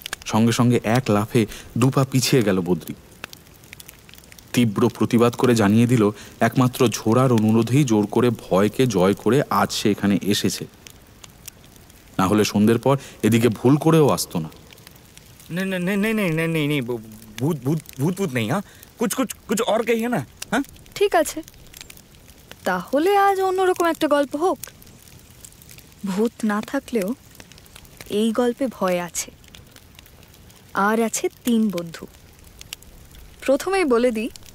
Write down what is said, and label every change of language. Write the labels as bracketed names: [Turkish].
[Bangla] সঙ্গে সঙ্গে এক লাফে 2 পা পিছিয়ে গেল বদ্রি। তীব্র প্রতিবাদ করে জানিয়ে দিল একমাত্র ঝোড়ার অনুরোধেই জোর করে ভয়কে জয় করে আজ সে এখানে এসেছে, না হলে সন্ধ্যের পর এদিকে ভুল করেও আসতো না। [Hindi] नहीं भूत भूत भूत भूत नहीं। हाँ कुछ और कहिए ना। हाँ [Bangla] ঠিক আছে, তাহলে আজ অন্যরকম একটা গল্প হোক। ভূত না থাকলেও এই গল্পে ভয় আছে, আর আছে 3 বন্ধু। প্রথমেই বলে দিই,